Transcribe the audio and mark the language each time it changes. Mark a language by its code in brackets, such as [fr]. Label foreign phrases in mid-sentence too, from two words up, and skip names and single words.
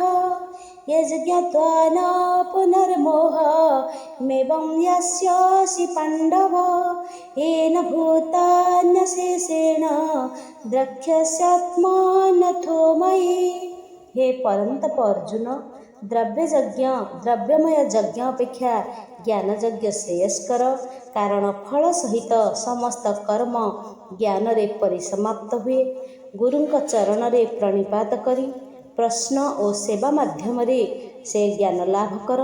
[sa] यज्ञत्वा न पुनर्मोहमेवं यास्यसि पाण्डव येन भूतान्यशेषेण द्रक्ष्यस्यात्मानथो मयि। हे परन्तप अर्जुन, [or] ଦ୍ରବ୍ୟମୟ ଯଜ୍ଞ ଅପେକ୍ଷା ଜ୍ଞାନଯଜ୍ଞ ଶ୍ରେୟସ୍କର, କାରଣ ଫଳ ସହିତ ସମସ୍ତ କର୍ମ ଜ୍ଞାନରେ ପରିସମାପ୍ତ ହୁଏ। ଗୁରୁଙ୍କ ଚରଣରେ ପ୍ରଣିପାତ କରି ପ୍ରଶ୍ନ ଓ ସେବା ମାଧ୍ୟମରେ ସେ ଜ୍ଞାନ ଲାଭ କର।